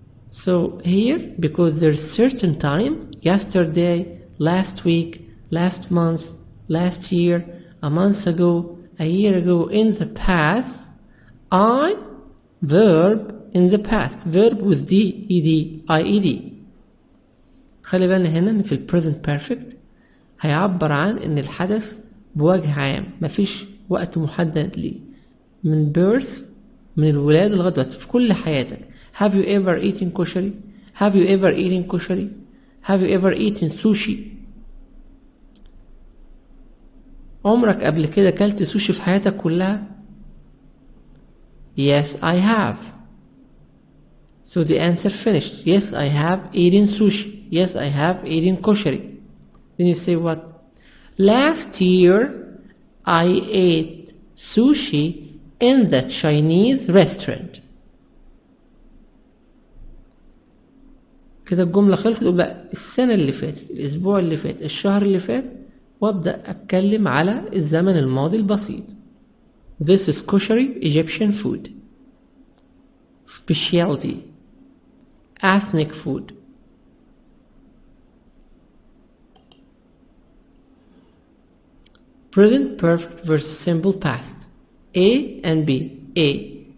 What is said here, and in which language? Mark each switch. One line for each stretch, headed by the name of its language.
English: So here, because there's certain time, yesterday, last week, last month, last year, a month ago, a year ago, in the past, I, verb in the past, verb with D, ED, IED.
Arabic: خلي بالنا هنا إن في present perfect هيعبر عن إن الحدث بوجه عام، مفيش وقت محدد ليه، من birth، من الولادة لغاية دلوقتي في كل حياتك.
English: Have you ever eaten koshari? Have you ever eaten koshari? Have you ever eaten sushi?
Arabic: عمرك قبل كده أكلت سوشي في حياتك كلها؟
English: Yes, I have. So the answer finished. Yes, I have eaten sushi. Yes, I have eaten koshari. Then you say what? Last year, I ate sushi in the Chinese restaurant.
Arabic: كده الجملة خلصت. تقول بقى السنة اللي فاتت، الأسبوع اللي فات، الشهر اللي فات، وأبدأ أتكلم على الزمن الماضي البسيط.
English: This is koshari, Egyptian food. Specialty, ethnic food. Present perfect versus simple past. A and B. A.